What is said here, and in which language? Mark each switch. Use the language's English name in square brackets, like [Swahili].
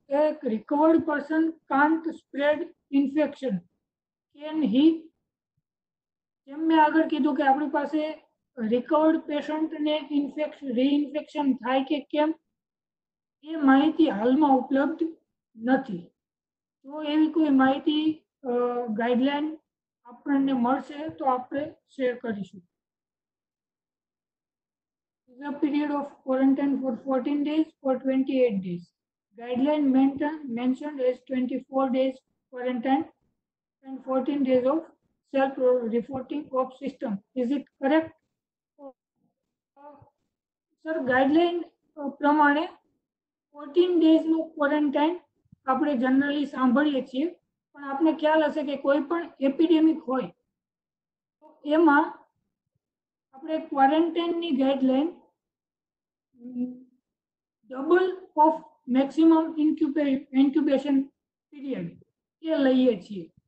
[English] A recovered person can't spread infection. Can he? [Gujarati] જેમ મેં આગળ કીધું કે આપણી પાસે રિકવર્ડ પેશન્ટને રીઇન્ફેક્શન થાય કે કેમ એ માહિતી હાલમાં ઉપલબ્ધ નથી. જો એવી કોઈ માહિતી ગાઈડલાઈન આપણને મળશે તો આપણે શેર કરીશું. [English] The period of quarantine for 14 days or 28 days. Guideline mentioned as 24 days quarantine and 14 days of self-reporting of system. Is it correct? [Gujarati] Sir, guideline પ્રમાણે 14 days નું ક્વોરન્ટાઇન આપણે જનરલી સાંભળીએ છીએ, પણ આપણે ખ્યાલ હશે કે કોઈ પણ એપિડેમિક હોય તો એમાં આપણે ક્વોરન્ટાઇનની guideline double of maximum incubation period એ લઈએ છીએ.